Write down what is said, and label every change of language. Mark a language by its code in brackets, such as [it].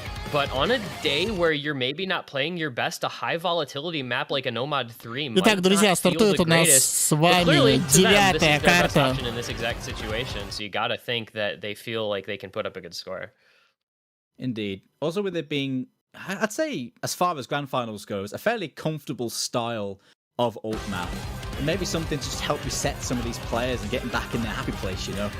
[en] But on a day where you're maybe not playing your best, a high volatility map like a Nomad 3 might [ru] Итак, друзья, стартует у нас с вами 9-я карта. [en] In this exact situation, so you gotta think that they feel like they can put up a good score. Indeed. Also, with it being, I'd say, as far as grand finals goes, a fairly comfortable style of alt map. Maybe something to just help reset some of these players and get them back in their happy place, you know.